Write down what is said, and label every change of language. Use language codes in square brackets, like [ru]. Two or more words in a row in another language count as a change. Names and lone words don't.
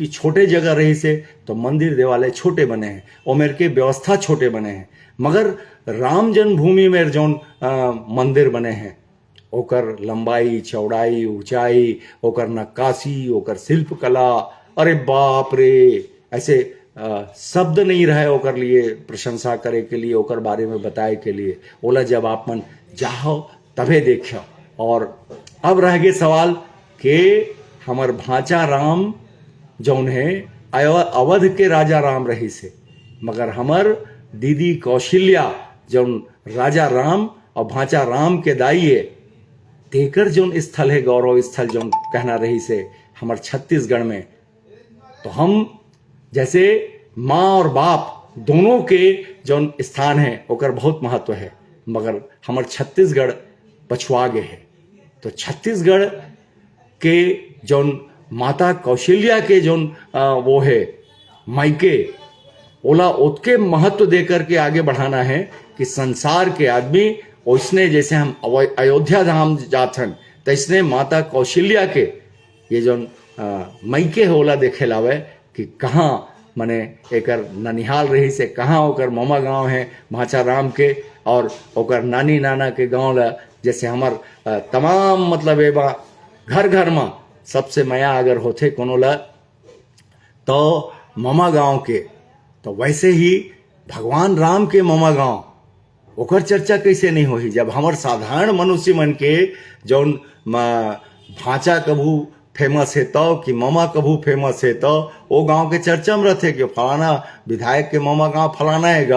[hne] छोटे जगह रही से तो मंदिर देवालय छोटे बने हैं, ओमेर के व्यवस्था छोटे बने हैं, मगर राम जन्मभूमि में जो मंदिर बने हैं ओकर लंबाई, चौड़ाई, ऊंचाई, ओकर नक्काशी, ओकर शिल्पकला, अरे बाप रे, ऐसे शब्द नहीं रहे ओकर लिए प्रशंसा करे के लिए, ओकर बारे में बताए के लिए। ओला जब आप मन जाओ तभे देखियो। और अब रह गए सवाल कि हमर भांचा राम जौन है अवध के राजा राम रही से, मगर हमर दीदी कौशल्या जौन राजा राम और भांचा राम के दाई है, तेकर जौन स्थल है गौरव स्थल जौन कहना रही से हमर छत्तीसगढ़ में। तो हम जैसे माँ और बाप दोनों के जौन स्थान है ओकर बहुत महत्व है, मगर हमर छत्तीसगढ़ पछुआ गए है। तो छत्तीसगढ़ के जौन माता कौशल्या के जौन वो है मायके, ओला उसके महत्व देकर के आगे बढ़ाना है कि संसार के आदमी उसने जैसे हम अयोध्या धाम जाथन तैसने माता कौशल्या के ये जौन मायके होला देखे लावे कि कहाँ मने एकर ननिहाल रही से, कहाँ ओकर मामा गांव है भांचा राम के, और ओकर नानी नाना के गांव ला जैसे हमर तमाम मतलब ए बा घर घर में सबसे माया अगर होथे कोनो ला तो मामा गांव के, तो वैसे ही भगवान राम के मामा गांव ओकर चर्चा कैसे नहीं होही जब हमर साधारण मनुष्य मन के जौन भांचा कभू फेमस है तो कि मामा कभू फेमस है तो वो गांव के चर्चा में रहते कि फलाना विधायक के मामा गांव फलाना हैगा।